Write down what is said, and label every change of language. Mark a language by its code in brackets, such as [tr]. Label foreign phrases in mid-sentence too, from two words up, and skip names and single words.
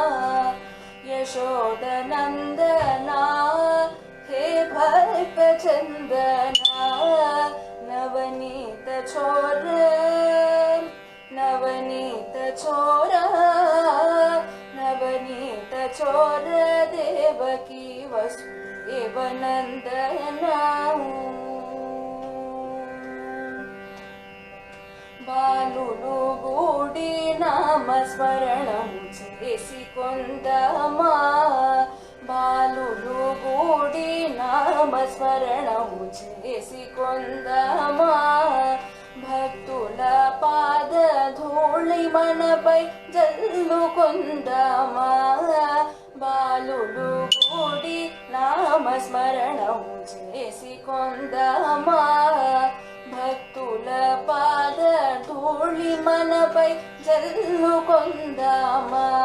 [sa] यशोद नंदना हे भक्त चंदना नवनीत चोर नवनीत चोर नवनीत चोर देवकी वसुदेव नंदना బాలులు [te] గూడి నామస్మరణము చేసుకొందమా బాలులు గూడి నామస్మరణము చేసుకొందమా భక్తుల పాద ధూళి మనపై జల్లుకొందమా బాలులు గూడి నామస్మరణము చేసుకొందమా భక్తుల పాద ధూళి మనపై జల్లుకొందమా